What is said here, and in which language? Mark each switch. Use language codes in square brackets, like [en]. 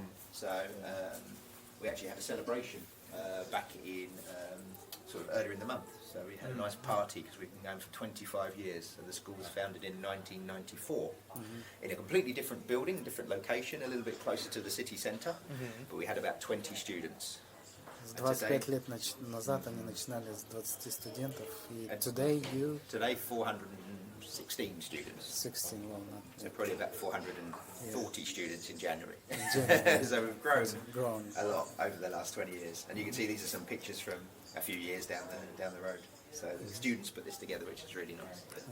[en] So we actually had a celebration back in sort of earlier in the month. So we had a nice party because we've been going for 25 years. So the school was founded in 1994 in a completely different building, different location, a little bit closer to the city centre. But we had about 20 students. [ru] 25 лет назад они начинали с 20 студентов, и [en] today 416 students. 16, well, So probably about 440 students in January. January. So we've grown grown. a lot over the last 20 years. And you can see these are some pictures from a few years down the road. So the students put this together, which is really nice.